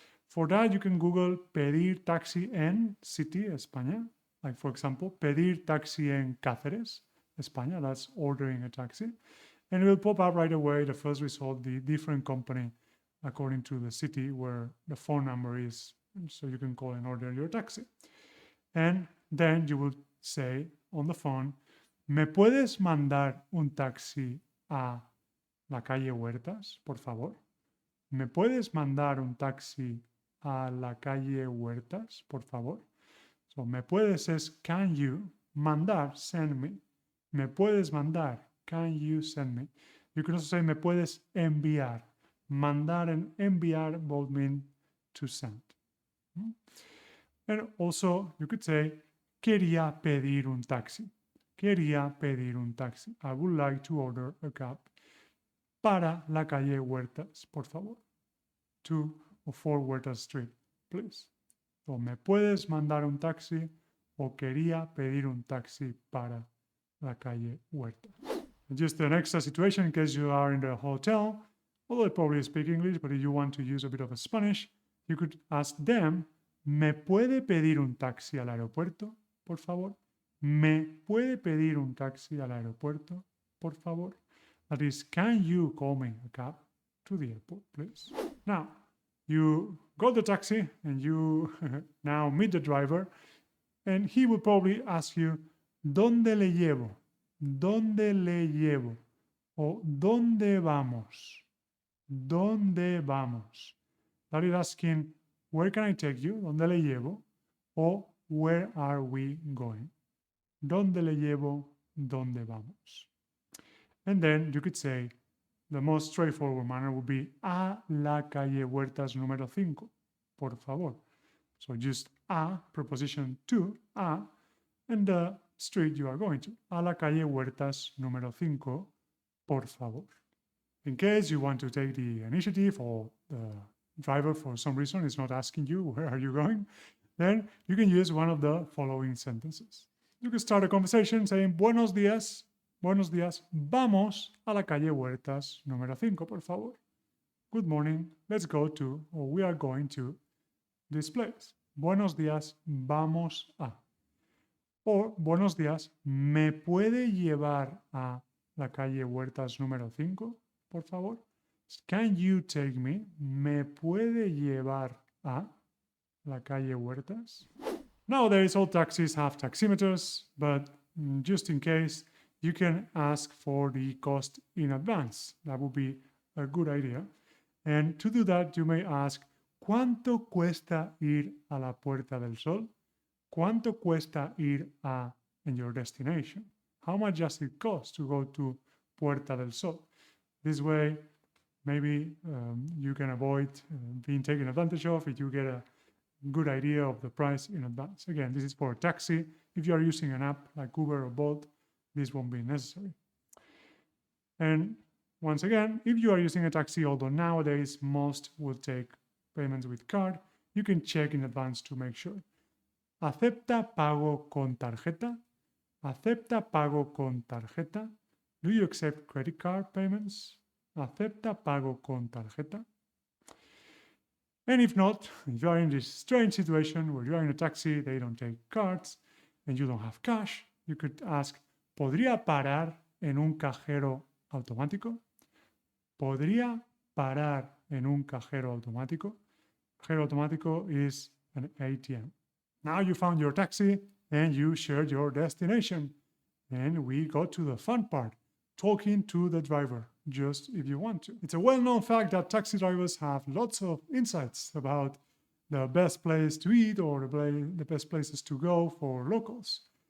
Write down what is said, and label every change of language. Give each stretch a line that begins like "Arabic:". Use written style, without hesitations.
English: For that, you can Google
Spanish: pedir taxi en
English: city, España. Like, for example,
Spanish: pedir taxi en Cáceres, España.
English: That's ordering a taxi. And it will pop up right away, the first result, the different company according to the city where the phone number is. So you can call and order your taxi. And then you will say on the phone,
Spanish: ¿me puedes mandar un taxi a la calle Huertas, por favor? ¿Me puedes mandar un taxi a la calle Huertas, por favor?
English: So,
Spanish: me puedes
English: es can you,
Spanish: mandar,
English: send me.
Spanish: Me puedes mandar,
English: can you send me? You can also say
Spanish: me puedes enviar.
English: Mandar and enviar both mean to send. And also you could say
Spanish: quería pedir un taxi. Quería pedir un taxi.
English: I would like to order a cab
Spanish: para la calle Huertas, por favor.
English: 204 Huertas Street, please.
Spanish: O me puedes mandar un taxi o quería pedir un taxi para la calle Huertas.
English: Just an extra situation in case you are in the hotel, although they probably speak English, but if you want to use a bit of a Spanish, you could ask them,
Spanish: ¿me puede pedir un taxi al aeropuerto, por favor? ¿Me puede pedir un taxi al aeropuerto, por favor?
English: That is, can you call me a cab to the airport, please? Now, you got the taxi and you now meet the driver, and he will probably ask you,
Spanish: ¿dónde le llevo? ¿Dónde le llevo? O ¿dónde vamos? ¿Dónde vamos?
English: That is asking, where can I take you?
Spanish: ¿Dónde le llevo? O
English: where are we going?
Spanish: ¿Dónde le llevo? ¿Dónde vamos?
English: And then you could say, the most straightforward manner would be
Spanish: a la calle Huertas número 5, por favor.
English: So just a, preposition to, a, and the street you are going to.
Spanish: A la calle Huertas número 5, por favor.
English: In case you want to take the initiative or the driver for some reason is not asking you where are you going, then you can use one of the following sentences. You can start a conversation saying,
Spanish: buenos días, vamos a la calle Huertas número 5, por favor.
English: Good morning, let's go to, or we are going to, this place.
Spanish: Buenos días, vamos a. Or, buenos días, ¿me puede llevar a la calle Huertas número 5, por favor?
English: Can you take me?
Spanish: ¿Me puede llevar a la calle Huertas?
English: Nowadays, all taxis have taximeters, but just in case, you can ask for the cost in advance. That would be a good idea. And to do that, you may ask,
Spanish: ¿cuánto cuesta ir a la Puerta del Sol? ¿Cuánto cuesta ir a
English: in your destination? How much does it cost to go to Puerta del Sol? This way, maybe you can avoid being taken advantage of if you get a good idea of the price in advance. Again, this is for a taxi. If you are using an app like Uber or Bolt, this won't be necessary. And once again, if you are using a taxi, although nowadays most will take payments with card, you can check in advance to make sure.
Spanish: ¿Acepta pago con tarjeta? ¿Acepta pago con tarjeta?
English: Do you accept credit card payments?
Spanish: ¿Acepta pago con tarjeta?
English: And if not, if you are in this strange situation where you are in a taxi, they don't take cards, and you don't have cash, you could ask,
Spanish: ¿podría parar en un cajero automático? ¿Podría parar en un cajero automático?
English: Cajero automático is an ATM. Now you found your taxi and you shared your destination. And we got to the fun part, talking to the driver, just if you want to. It's a well-known fact that taxi drivers have lots of insights about the best place to eat or the best places to go for locals.